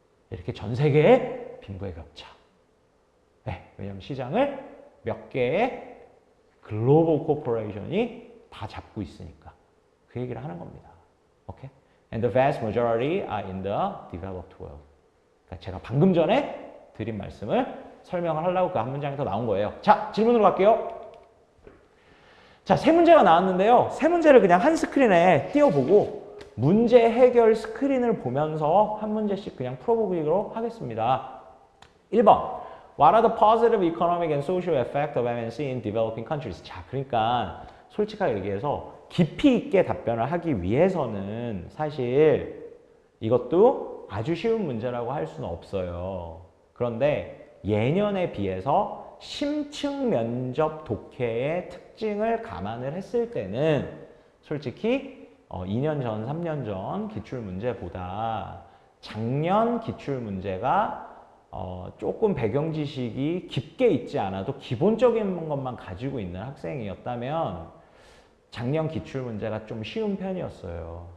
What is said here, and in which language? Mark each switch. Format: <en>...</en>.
<ko>이렇게 전 세계의 빈부의 격차. 네, 왜냐하면 시장을 몇 개의 글로벌 코퍼레이션이 다 잡고 있으니까 그 얘기를 하는 겁니다. 오케이?</ko> <en>And the vast majority are in the developed world.</en> <ko>그러니까 제가 방금 전에 드린 말씀을 설명을 하려고 그 한 문장이 더 나온 거예요. 자, 질문으로 갈게요. 자, 세 문제가 나왔는데요. 세 문제를 그냥 한 스크린에 띄워보고 문제 해결 스크린을 보면서 한 문제씩 그냥 풀어보기로 하겠습니다. 1번.</ko> <en>What are the positive economic and social effects of MNC in developing countries?</en> <ko>자, 그러니까 솔직하게 얘기해서 깊이 있게 답변을 하기 위해서는 사실 이것도 아주 쉬운 문제라고 할 수는 없어요. 그런데 예년에 비해서 심층 면접 독해의 특징을 감안을 했을 때는 솔직히 2년 전, 3년 전 기출문제보다 작년 기출문제가 조금 배경 지식이 깊게 있지 않아도 기본적인 것만 가지고 있는 학생이었다면 작년 기출문제가 좀 쉬운 편이었어요.</ko>